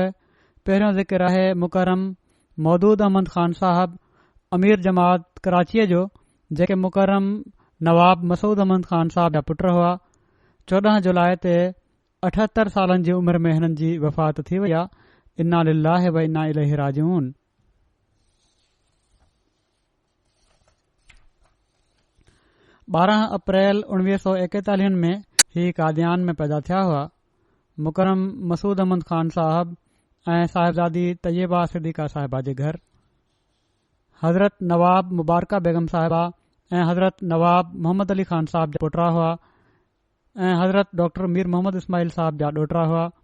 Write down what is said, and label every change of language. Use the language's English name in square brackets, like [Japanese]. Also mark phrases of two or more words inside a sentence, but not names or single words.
[Sindhi] पहिरियों ज़िक्र आहे मुकरम मौदूद अहमद ख़ान साहब अमीर जमात कराचीअ जो, जेके मुकरम नवाब मसूद अहमद ख़ान साहब जा पुट हुआ। 14 जुलाई ते 78 सालनि जी उमिरि में हिननि जी वफ़ात थी वई आहे। [Arabic] إنا لله وإنا إليه راجعون. [Sindhi] 12 अप्रैल 1941 में ही कादियान में पैदा थिया हुआ। मुकरम मसूद अहमद ख़ान साहब ऐं साहिबजादी तैयबा सिद्दीक़ा साहिबा जे घर, हज़रत नवाब मुबारका बेगम साहिबा ऐं हज़रत नवाब मोहम्मद अली ख़ान साहब जा पुटरा हुआ ऐं हज़रत डॉक्टर मीर मोहम्मद इस्माइल साहब जा ॾोहिटा हुआ।